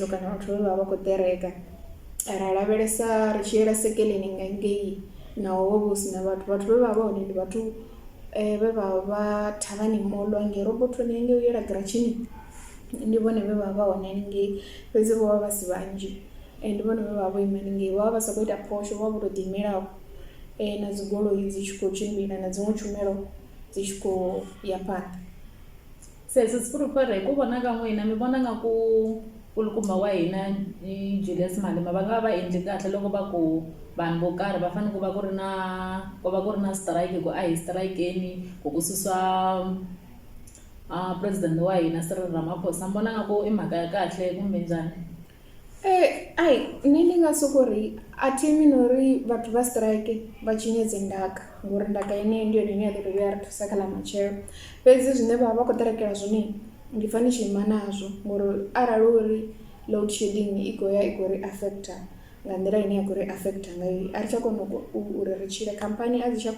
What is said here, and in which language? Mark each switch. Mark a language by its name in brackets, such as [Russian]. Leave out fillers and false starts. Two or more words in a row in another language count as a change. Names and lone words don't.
[Venda] kana vhathu vhe vha vha khou ṱereka ra lavhelesa ri tshi yela Sekeleni nga ngei naho ho vha hu si na vhathu vhe vha vha hone ndi vhathu vhe vha vha thavhani molo hangei Robothoni hangei u yela Giratshini ndi vhone vhe vha vha hone haningei fhedzi vho vha vha si vhanzhi ndi vhone vhe vha vho ima haningei vha vha vha sa khou ita phosho vha vho tou ḓiimelaho na dzi goloi dzi tshi khou tshimbila na dziṅwe tshumelo dzi tshi khou ya phanḓa [Tsonga] sesi sifurufere hi ku vona ka n'wina mi vona nga ku kulukumba wa hina Julius Malema va nga va endli kahle loko va ku vanhu vo karhi va fanele ku va ku ri na strike ku a hi strikeni ku susa president wa hina Cyril Ramaphosa mbona nga ku i mhaka ya kahle kumbe njhani [Venda] nṋe ndi nga soko ri a thi mini uri vhathu vha strike vha tshinyedze ndaka ngori ndaka yeneyo ndi yone ine ya ḓo dovha ya ri thusa kha ḽa matshelo fhedzi zwine vha vha khou ṱerekela zwone ndi pfha ndi tshi ima nazwo ngori arali uri [English] load shedding [Venda] i khou ya i khou ri affecta nga nḓila ine ya khou ri affecta ngayo a ri tsha kona uri ri tshile khamphani a dzi tsha